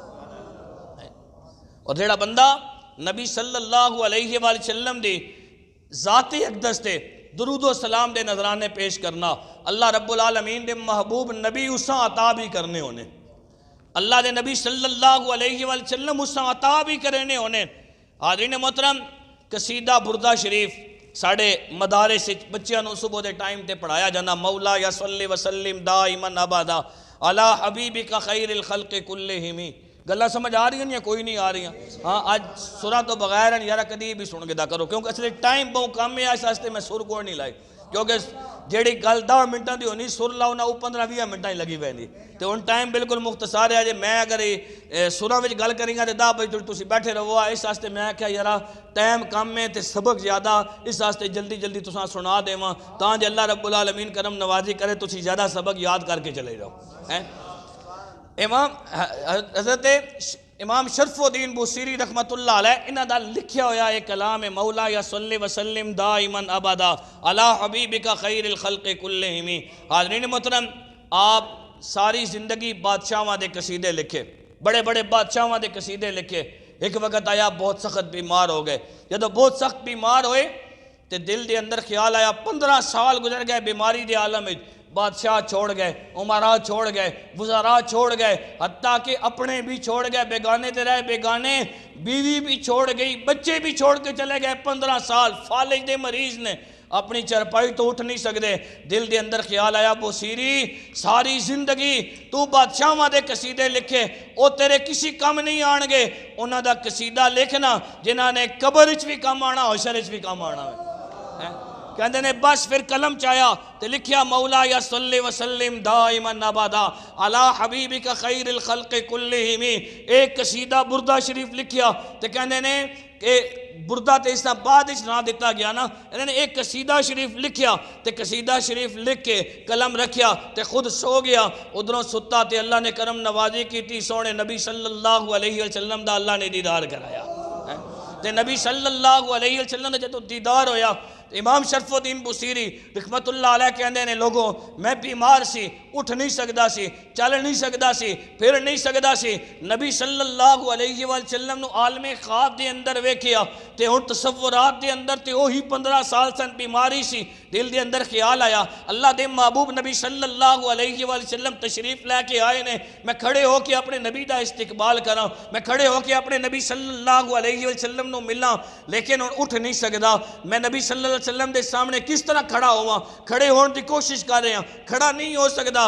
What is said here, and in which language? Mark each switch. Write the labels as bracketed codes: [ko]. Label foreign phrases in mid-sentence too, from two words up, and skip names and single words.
[pa] اور جیڑا بندہ نبی [ar] صلی اللہ علیہ وآلہ وسلم [pa] دی ذاتی اقدس تے درود و سلام دے نظرانے پیش کرنا، اللہ [ar] رب العالمین [pa] دے محبوب نبی اساں عطا بھی کرنے ہونے، اللہ دے نبی [ar] صلی اللہ علیہ وآلہ وسلم [pa] اساں عطا بھی کرنے ہونے۔ حاضرین محترم، قصیدہ بردہ شریف ساڑھے مدارس بچیاں نو صبح دے ٹائم تے پڑھایا جانا، [ar] مولا یا صلی وسلم دائماً ابدا علی حبیبک خیر الخلق کلہم۔ [pa] گلہ سمجھ آ رہی ہیں یا کوئی نہیں آ رہی ہیں؟ ہاں آج سرہ تو بغیر ہیں یارہ کدی بھی سن کے دا کرو، کیونکہ اصلے ٹائم بہت کم ہے، اس واسطے میں سر کوڑ نہیں لائی، کیونکہ جیڑی گل 10 منٹاں دی ہونی سر لاؤ نہ وہ 15-20 منٹاں ہی لگی ویندی، تو ان ٹائم بالکل مختصر ہے جے میں اگر سرہ وچ گل کریں گا تے 10 بجے تسی بیٹھے رہو، اس واسطے میں کہا یارہ ٹائم کم ہے تے سبق زیادہ، اس واسطے جلدی جلدی تساں سنا دیواں تاں جے اللہ [ar] رب العالمین [pa] کرم نوازی کرے تسی زیادہ سبق یاد کر کے چلے جاؤ۔ امام حضرت امام شرف الدین بوسیری [ar] رحمت اللہ علیہ [pa] انہاں دا لکھیا ہویا ایک کلام ہے، [ar] مولا یا صلی وسلم دائماً ابدا علی حبیبک خیر الخلق کلہم۔ [pa] حاضرین محترم، آپ ساری زندگی بادشاہاں دے قصیدے لکھے، بڑے بڑے بادشاہاں دے قصیدے لکھے۔ ایک وقت آیا بہت سخت بیمار ہو گئے، جدو بہت سخت بیمار ہوئے تے دل دے اندر خیال آیا 15 سال گزر گئے بیماری دے عالم وچ، بادشاہ چھوڑ گئے، عمراء چھوڑ گئے، وزراء چھوڑ گئے، حتیٰ کہ اپنے بھی چھوڑ گئے، بیگانے تے رہے بیگانے، بیوی بھی چھوڑ گئی، بچے بھی چھوڑ کے چلے گئے۔ 15 سال فالج دے مریض نے، اپنی چرپائی تو اٹھ نہیں سکتے۔ دل دے اندر خیال آیا بوسیری ساری زندگی تو بادشاہاں دے قصیدے لکھے، او تیرے کسی کم نہیں آن گے، انہاں دا قصیدہ لکھنا جنہاں نے قبر وچ بھی کم آنا، حشر وچ بھی کم آنا ہے۔ کہندے نے بس پھر قلم چایا تے لکھیا [ar] مولا یا صلی وسلم دائماً ابدا علی حبیبک خیر الخلق کلہم۔ [pa] ایک قصیدہ بردہ شریف لکھیا تے کہندے نے کہ بردہ تے اس طرح بعد اس نہ دیتا گیا نا، انہوں نے ایک قصیدہ شریف لکھیا تے قصیدہ شریف لکھ کے قلم رکھیا تے خود سو گیا، ادھروں ستا تے اللہ نے کرم نوازی کی تھی، سونے نبی [ar] صلی اللہ علیہ وسلم [pa] دا اللہ نے دیدار کرایا تے نبی [ar] صلی اللہ علیہ وسلم [pa] نے جدو دیدار ہویا امام شرف الدین بوسیری [ar] رحمت اللہ علیہ [pa] کہندے نے لوگوں میں بیمار سی، اٹھ نہیں سکدا سی، چل نہیں سکدا سی، پھر نہیں سکدا سی، نبی [ar] صلی اللہ علیہ وسلم [pa] نو عالم خواب دے اندر ویکھیا تے ہن تصورات دے اندر تے وہی 15 سال سن بیماری سی۔ دل دے اندر خیال آیا اللہ دے محبوب نبی [ar] صلی اللہ علیہ وسلم [pa] تشریف لے کے آئے نے، میں کھڑے ہو کے اپنے نبی دا استقبال کراں، میں کھڑے ہو کے اپنے نبی [ar] صلی اللہ علیہ وسلم [pa] نو ملاں، لیکن ہن اٹھ نہیں سکدا، میں نبی [ar] صلی اللہ علیہ وسلم [pa] دے سامنے کس طرح کھڑا ہوا، کھڑے ہون دی کوشش کر رہے ہیں، کھڑا نہیں ہو سکدا۔